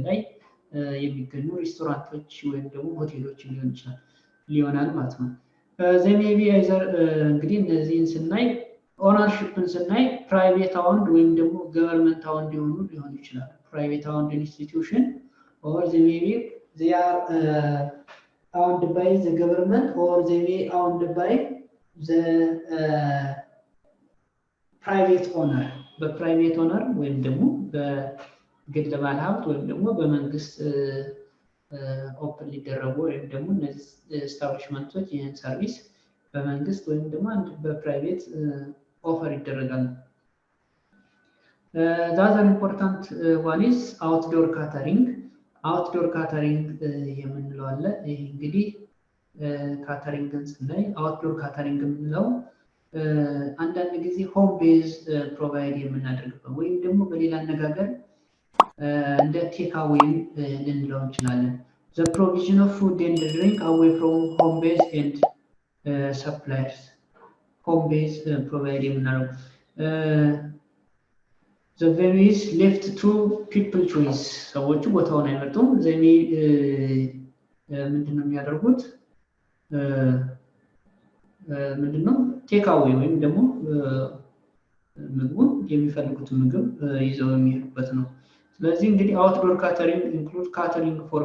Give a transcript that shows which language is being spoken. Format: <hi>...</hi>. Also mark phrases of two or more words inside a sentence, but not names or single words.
<am>ላይ የሚገኙ ሬስቶራንቶች ወይም ደግሞ ሆቴሎች ሊሆናል ማለት ነው።</am> <en>maybe either</en> <am>እንግዲህ እነዚህን ስናይ ኦነርሺፕን ስናይ</am> <en>private owned</en> <am>ወይም ደግሞ</am> <en>government owned</en> <am>ሊሆኑ ይችላል።</am> <en>private owned institution or they may be they are owned by the government or they may owned by the private owner.</en> <am>በፕራይቬት ኦነር ወይም ደግሞ በግል ባለሀብት ወይም ደግሞ በመንግስት ኦፕን ሊደረጉ ወይም ደግሞ እነዚህ ኤስታብሊሽመንቶች ይህን ሰርቪስ በመንግስት ወይም ደግሞ አንድ በፕራይቬት ኦፈር ይደረጋል።</am> <en>The other important one is outdoor catering. Outdoor catering</en> <am>የምንለው አለ። ይሄ እንግዲህ ካተሪንግን ስናይ</am> <en>outdoor catering</en> <am>የምንለው አንዳንድ ጊዜ</am> <en>home base provide</en> <am>የምናደርግበት ወይም ደግሞ በሌላ አነጋገር እንደ</am> <en>take away</en> <am>ልንለው እንችላለን።</am> <en>The provision of food and drink away from home base and suppliers. Home base provide</en> <am>የምናደርገው</am> <en>the venue is left to people choice.</en> <am>ሰዎቹ ቦታውን አይመርጡም። ዘሜ ምንድነው የሚያደርጉት? ምንድነው</am> <en>take away</en> <am>ወይም ደግሞ ምግቡን የሚፈልጉት ምግብ ይዘው የሚሄዱበት ነው። ስለዚህ እንግዲህ</am> <en>outdoor catering include catering for</en>